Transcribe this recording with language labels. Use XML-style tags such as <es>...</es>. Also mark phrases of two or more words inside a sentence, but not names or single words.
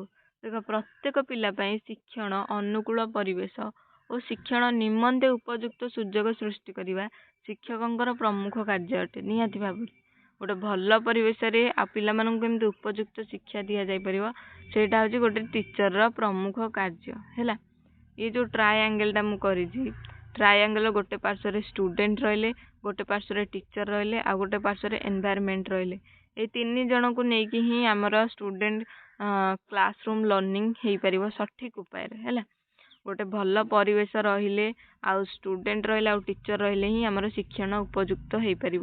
<or>ଦେଖ ପ୍ରତ୍ୟେକ ପିଲା ପାଇଁ ଶିକ୍ଷଣ ଅନୁକୂଳ ପରିବେଶ ଓ ଶିକ୍ଷଣ ନିମନ୍ତେ ଉପଯୁକ୍ତ ସୁଯୋଗ ସୃଷ୍ଟି କରିବା ଶିକ୍ଷକଙ୍କର ପ୍ରମୁଖ କାର୍ଯ୍ୟ ଅଟେ। ନିହାତି ଭାବରେ ଗୋଟେ ଭଲ ପରିବେଶରେ ଆଉ ପିଲାମାନଙ୍କୁ କେମିତି ଉପଯୁକ୍ତ ଶିକ୍ଷା ଦିଆଯାଇପାରିବ ସେଇଟା ହେଉଛି ଗୋଟେ ଟିଚରର ପ୍ରମୁଖ କାର୍ଯ୍ୟ ହେଲା।</or> <hi>ये जो</hi> <or>ट्रायंगलटा ମୁଁ କରିଛି ट्रायंगल ଗୋଟେ ପାର୍ଶ୍ୱରେ ଷ୍ଟୁଡେଣ୍ଟ ରହିଲେ ଗୋଟେ ପାର୍ଶ୍ୱରେ ଟିଚର ରହିଲେ ଆଉ ଗୋଟେ ପାର୍ଶ୍ୱରେ ଏନଭାୟରମେଣ୍ଟ ରହିଲେ। ଏଇ ତିନି ଜଣଙ୍କୁ ନେଇକି ହିଁ ଆମର</or> <en>student classroom learning</en> <or>ହେଇପାରିବ ସଠିକ ଉପାୟରେ ହେଲା। ଗୋଟେ ଭଲ ପରିବେଶ ରହିଲେ ଆଉ ଷ୍ଟୁଡେଣ୍ଟ ରହିଲେ ଆଉ ଟିଚର ରହିଲେ ହିଁ ଆମର ଶିକ୍ଷଣ ଉପଯୁକ୍ତ ହେଇପାରିବ।</or>